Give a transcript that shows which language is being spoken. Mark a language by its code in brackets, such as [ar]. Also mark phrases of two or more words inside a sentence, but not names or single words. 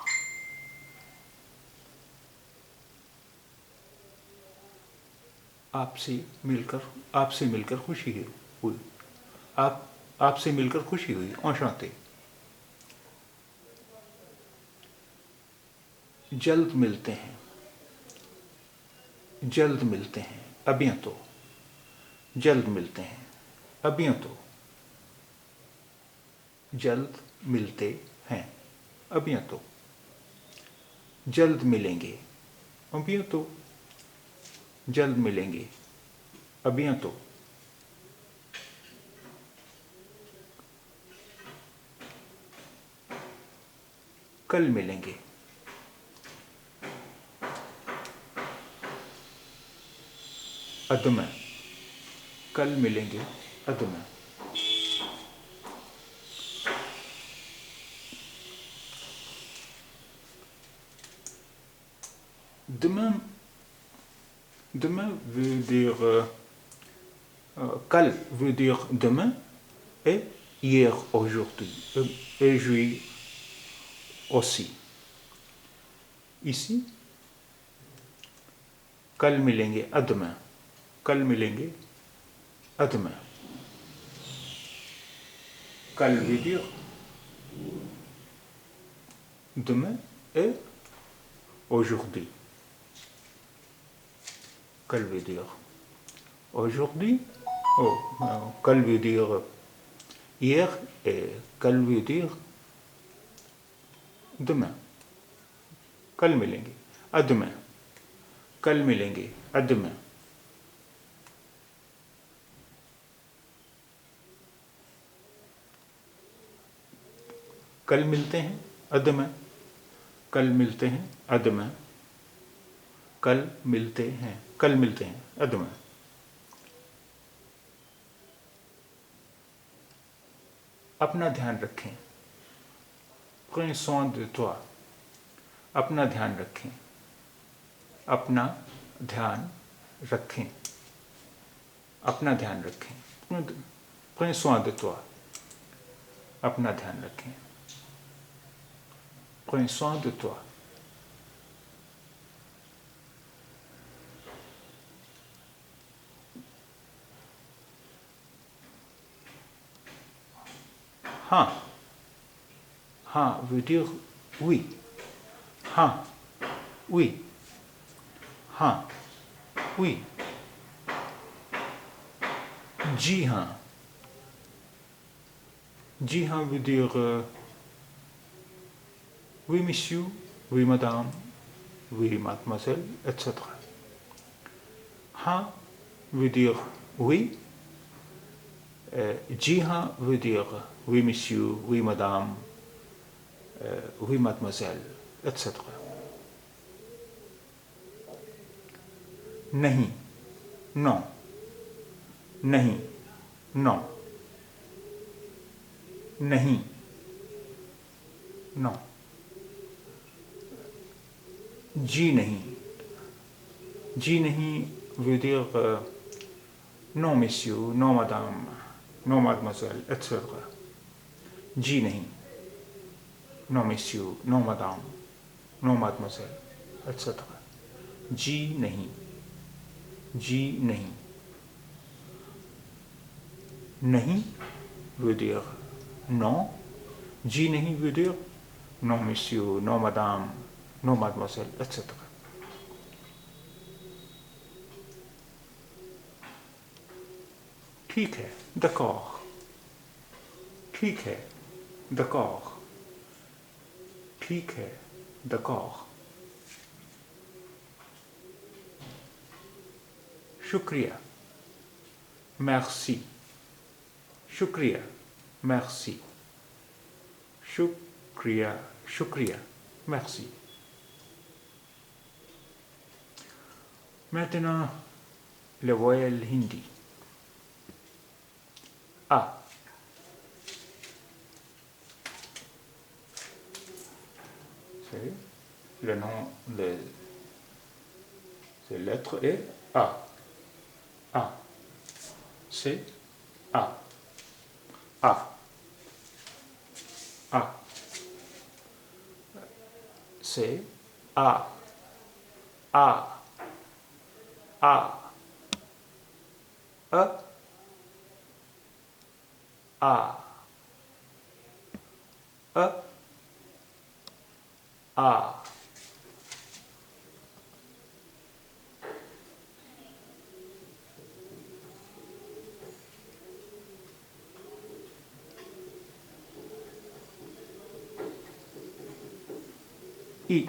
[hi] आपसे मिलकर खुशी हुई. आपसे मिलकर खुशी हुई. enchanté. जल्द मिलते हैं. जल्द मिलते हैं. [fr] à bientôt. [hi] जल्द मिलते हैं. [fr] à bientôt. [hi] जल्द मिलते हैं. [fr] à bientôt. [hi] जल्द मिलेंगे. [fr] à bientôt. [hi] जल्द मिलेंगे. [fr] à bientôt. [hi] कल मिलेंगे. [fr] à demain. [hi] कल मिलेंगे. [fr] à demain. Demain veut dire kal veut dire demain et hier aujourd'hui et juillet aussi. Ici, [hi] कल मिलेंगे [fr] à demain. [hi] कल मिलेंगे demain. [fr] कल veut dire demain et aujourd'hui. Kal veut dire aujourd'hui. Oh, kal veut dire hier et kal veut dire demain. [hi] कल मिलेंगे [fr] à demain. [hi] कल मिलेंगे [fr] à demain. [hi] कल मिलते हैं [fr] à demain. [hi] कल मिलते हैं [fr] à demain. [hi] कल मिलते हैं [fr] à demain. [hi] अपना ध्यान रखें. [fr] Prenez soin de toi. [hi] अपना ध्यान रखें. अपना ध्यान रखें. अपना ध्यान रखें. [fr] Prenez soin de toi. [hi] अपना ध्यान रखें. [fr] Prenez soin de toi. [hi] हाँ. [fr] हाँ veut dire oui. [hi] हाँ. Oui. हाँ. [fr] Oui. [hi] जी हाँ. जी हाँ [fr] veut dire oui monsieur, oui madame, oui mademoiselle, etc. हाँ veut dire oui. [hi] जी हाँ [fr] veut dire oui monsieur, oui madame, oui mademoiselle, etc. [hi] नहीं. [fr] Non. नहीं. Non. [hi] नहीं. Non. जी नहीं. जी नहीं [fr] veut dire non monsieur, non madame, non mademoiselle, etc. [hi] जी नहीं. [fr] Non monsieur, non madame, non mademoiselle, etc. [hi] जी नहीं. जी नहीं. [fr] नहीं veut dire non. [hi] जी नहीं [fr] veut dire non monsieur, non madame, non mademoiselle, etc. [hi] ठीक है. D'accord. ठीक है. D'accord. ठीक है. D'accord. शुक्रिया. Merci. शुक्रिया. Merci. शुक्रिया. शुक्रिया. [fr] Merci. Maintenant, le voyelle hindi. A. C'est le nom de ces lettres est A. A. C'est A. A. A. C'est A. A. A. E. A. E. A. I.